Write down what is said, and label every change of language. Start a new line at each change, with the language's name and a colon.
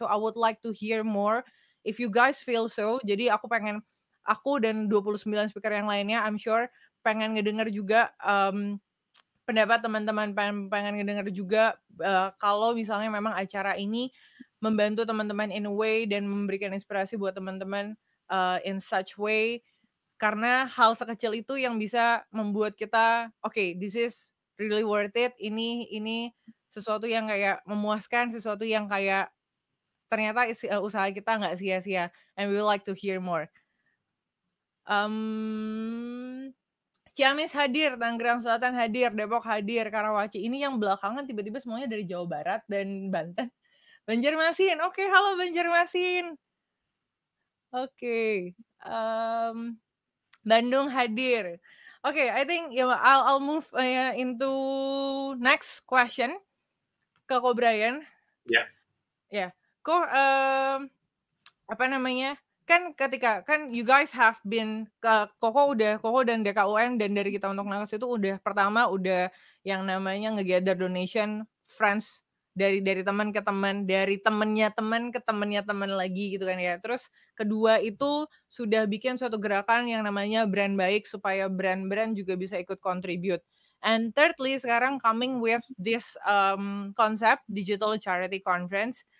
English: So I would like to hear more if you guys feel so.
Indonesian: Jadi aku dan 29 speaker yang lainnya
English: I'm sure
Indonesian: pengen ngedenger juga, pendapat teman-teman, pengen ngedenger juga, kalau misalnya memang acara ini membantu teman-teman
English: in a way
Indonesian: dan memberikan inspirasi buat teman-teman,
English: in such way,
Indonesian: karena hal sekecil itu yang bisa membuat kita,
English: "Oke, this is really worth it."
Indonesian: Ini sesuatu yang kayak memuaskan, sesuatu yang kayak ternyata usaha kita nggak sia-sia,
English: and we would like to hear more.
Indonesian: Mmm, Ciamis hadir, Tangerang Selatan hadir, Depok hadir, Karawaci. Ini yang belakangan tiba-tiba semuanya dari Jawa Barat dan Banten. Banjarmasin, oke, halo Banjarmasin. Oke, Bandung hadir.
English: Oke, I think I'll move into next question ke Ko Brian.
Indonesian: Ya. Ya, Ko, apa namanya? Kan ketika kan
English: you guys have been
Indonesian: Koko dan DKUN dan dari Kita Untuk Nakes itu pertama udah yang namanya nge-gather donation friends dari teman ke teman, dari temennya teman ke temennya teman lagi gitu kan ya. Terus kedua itu sudah bikin suatu gerakan yang namanya brand baik supaya brand-brand juga bisa ikut contribute.
English: And thirdly
Indonesian: sekarang
English: coming with this concept digital charity conference.